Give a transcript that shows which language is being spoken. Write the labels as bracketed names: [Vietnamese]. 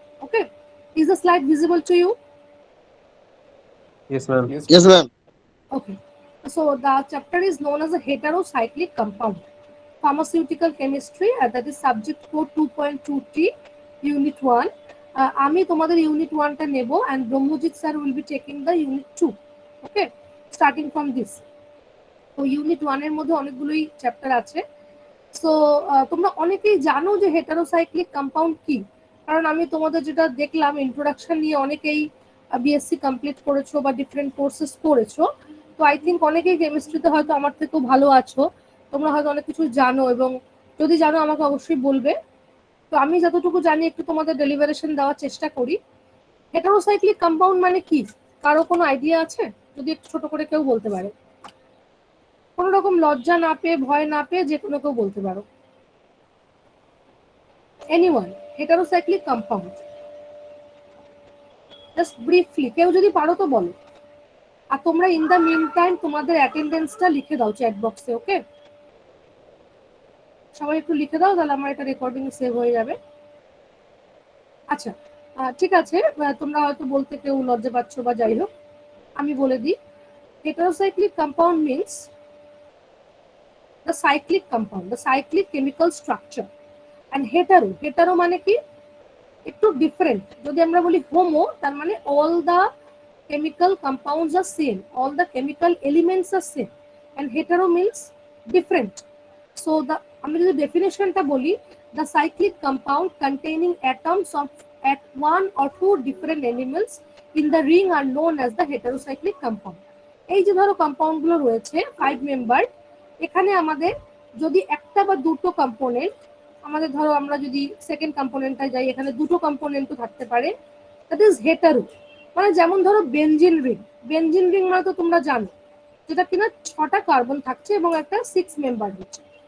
[English] Okay, is the slide visible to you? Yes ma'am. Yes, ma'am. Okay, so the chapter is known as a heterocyclic compound pharmaceutical chemistry, that is subject code 2.2t unit 1. [Bangla] আমি তোমাদের unit 1টা নেব, [English] and Brahmajit sir will be taking the unit 2. Okay, starting from this. [Bangla] তো unit 1 এর মধ্যে অনেকগুলোই chapter আছে। So তোমরা অনেকেই জানো যে হেটারোসাইক্লিক কম্পাউন্ড কি, কারণ আমি তোমাদের যেটা দেখলাম ইন্ট্রোডাকশন নিয়ে অনেকেই বিএসসি কমপ্লিট করেছো বা ডিফারেন্ট কোর্সেস করেছো। তো আই থিঙ্ক অনেকেই কেমিস্ট্রিতে হয়তো আমার থেকেও ভালো আছো, তোমরা হয়তো অনেক কিছু জানো, এবং যদি জানো আমাকে অবশ্যই বলবে। তো আমি যতটুকু জানি একটু তোমাদের ডেলিভারেশন দেওয়ার চেষ্টা করি। হেটারোসাইক্লিক কম্পাউন্ড মানে কি, কারো কোনো আইডিয়া আছে? যদি একটু ছোট করে কেউ বলতে পারে, কোনো রকম লজ্জা না পেয়ে, ভয় না পেয়ে, যে কোনো কেউ বলতে পারো। Anyone, heterocyclic compound just briefly কেউ যদি পারো তো বলো। আর তোমরা [English] in the meantime [Bangla] তোমাদের অ্যাটেন্ডেন্সটা লিখে দাও চ্যাট বক্সে। ওকে, সবাই একটু লিখে দাও, তাহলে আমার এটা রেকর্ডিং সেভ হয়ে যাবে। আচ্ছা ঠিক আছে, তোমরা হয়তো বলতে কেউ লজ্জা পাচ্ছ বা যাই হোক, আমি বলে দিই। [English] Heterocyclic compound means the cyclic compound, the cyclic chemical structure. [Bangla] And hetero মানে কি, একটু ডিফারেন্ট। যদি আমরা বলি হোমো, তার মানে [English] All the chemical compounds are same, all the chemical elements are same, and hetero means different. So the [Bangla] আমি যদি ডেফিনেশনটা বলি, [English] the cyclic compound containing atoms of at one or two different elements in the ring are known as the heterocyclic compound. [Bangla] এই যে ধরো compound গুলো রয়েছে 5 member, এখানে আমাদের যদি একটা বা দুটো কম্পোনেন্ট, আমাদের ধরো আমরা যদি সেকেন্ড কম্পোনেন্টটা যাই, এখানে দুটো কম্পোনেন্টও থাকতে পারে, [English] That is hetero. [Bangla] মানে যেমন ধরো বেনজিন রিং, বেনজিন রিং মানে তো তোমরা জানো, যেটা কিনা 6টা কার্বন থাকছে এবং একটা 6 মেম্বার হচ্ছে।